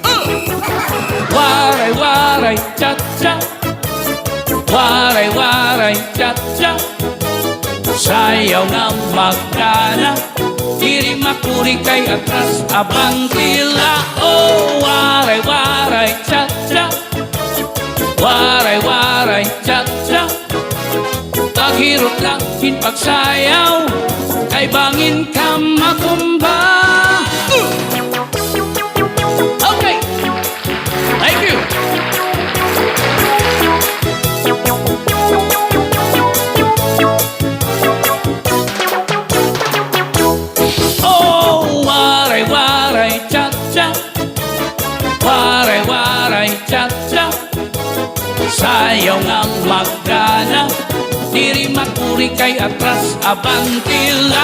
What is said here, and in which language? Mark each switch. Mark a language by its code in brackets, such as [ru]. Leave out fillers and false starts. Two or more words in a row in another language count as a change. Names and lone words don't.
[war] Waray-waray cha-cha, waray-waray cha-cha, sayaw nga magkana, diri makuri kay atras abantila. Oh, waray-waray cha-cha, waray-waray cha-cha, paghirot lakin pagsayaw, kay bangin ka makumba. [en] Okay, thank you. [war] Oh, waray-waray cha-cha, waray-waray cha-cha, sayaw nga magkana, diri makuri kay atras abantila.